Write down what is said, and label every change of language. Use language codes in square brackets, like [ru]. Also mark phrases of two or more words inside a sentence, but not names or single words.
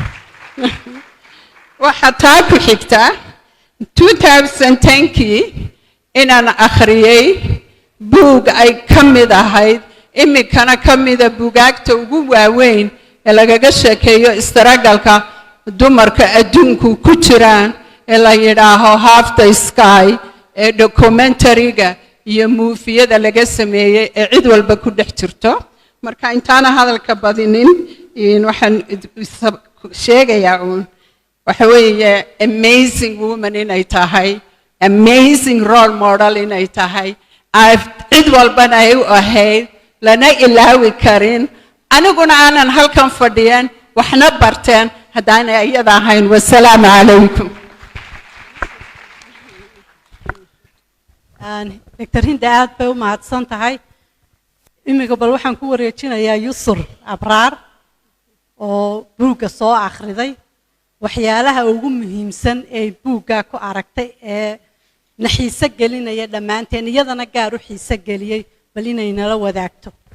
[so] waxaa taa ku xigta 2010kii inaan akhriyey buug ay ka mid ahayd iminkana ka mida buugaagta ugu waaweyn ee lagaga sheekeeyo istaragalka dumarka adduunku ku jiraan ee la yidhaaho half the sky ee documentariga iyo muufiyada laga sameeyey ee cid walba ku dhex jirto marka intaana hadalka badinin waxaan sheegayaa uun waxa weeye [en] amazing woman [so] inay tahay [en] amazing role model [so] inay tahay cid walbana ay u ahayd lana ilaawi karin aniguna aanan halkan fadhiyan waxna barteen haddaanay iyada ahayn [ar] wasalaamu calaykum [so] dr hinda aad bay u mahadsan tahay iminka bal waxaan ku wareejinayaa yusur abraar oo buugga soo akhriday waxyaalaha ugu muhiimsan ee buugga ku aragtay ee na xiise gelinaya dhammaanteen iyadana gaar u xiise geliyey bal inay nala wadaagto